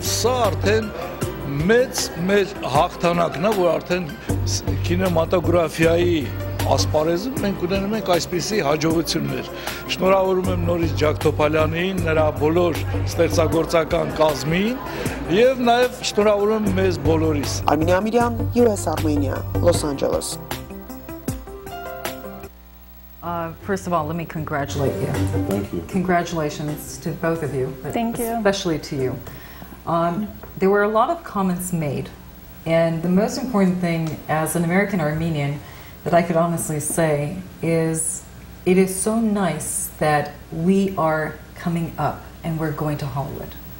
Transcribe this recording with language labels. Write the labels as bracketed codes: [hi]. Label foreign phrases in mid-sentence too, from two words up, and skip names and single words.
[hy] Սա արդեն մեծ մեր հաղթանակն է, որ արդեն կինեմատոգրաֆիայի ասպարեզում մենք ունենում ենք այսպիսի հաջողություններ։ Շնորհավորում եմ նորից Ջակ Թոփալյանին, նրա բոլոր ստեղծագործական կազմին եւ նաեւ շնորհավորում եմ մեզ բոլորիս։ Արմինե Ամիրյան, US Armenia, Los Angeles. [en] First of all, let me congratulate you. Thank you. Congratulations to both of you. But Thank you. Especially to you. There were a lot of comments made, and the most important thing as an American Armenian that I could honestly say is it is so nice that we are coming up and we're going to Hollywood.